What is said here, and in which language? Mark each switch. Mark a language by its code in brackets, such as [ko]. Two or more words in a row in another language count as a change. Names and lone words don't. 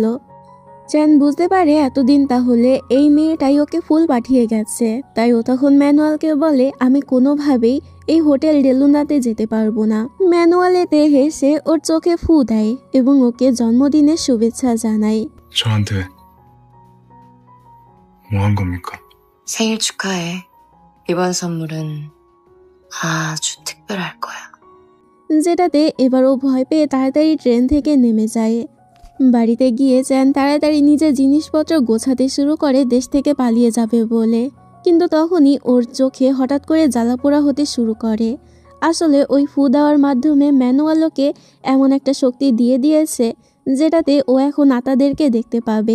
[bn] চ্যান বুঝতে পারে এতদিন তাহলে এই মেয়েটাই ওকে ফুল পাঠিয়ে গেছে। তাই ও তখন ম্যানুয়ালকে বলে, আমি কোনোভাবেই এই হোটেল ডেলুনাতে যেতে পারবো না। ম্যানুয়াল এতে হেসে ওর চোখে ফু দেয় এবং ওকে জন্মদিনের শুভেচ্ছা জানায়। [ko] 저한테 뭐 한 겁니까? 생일 축하해. 이번 선물은 아주 특별할 거야. [bn] যেটাতে এবারও ভয় পেয়ে তাড়াতাড়ি ট্রেন থেকে নেমে যায়। বাড়িতে গিয়ে চ্যান তাড়াতাড়ি নিজের জিনিসপত্র গোছাতে শুরু করে দেশ থেকে পালিয়ে যাবে বলে। কিন্তু তখনই ওর চোখে হঠাৎ করে জ্বালাপোড়া হতে শুরু করে। আসলে ওই ফু দেওয়ার মাধ্যমে ম্যানুয়ালকে এমন একটা শক্তি দিয়ে দিয়েছে যেটাতে ও এখন আত্মাদেরকে দেখতে পাবে।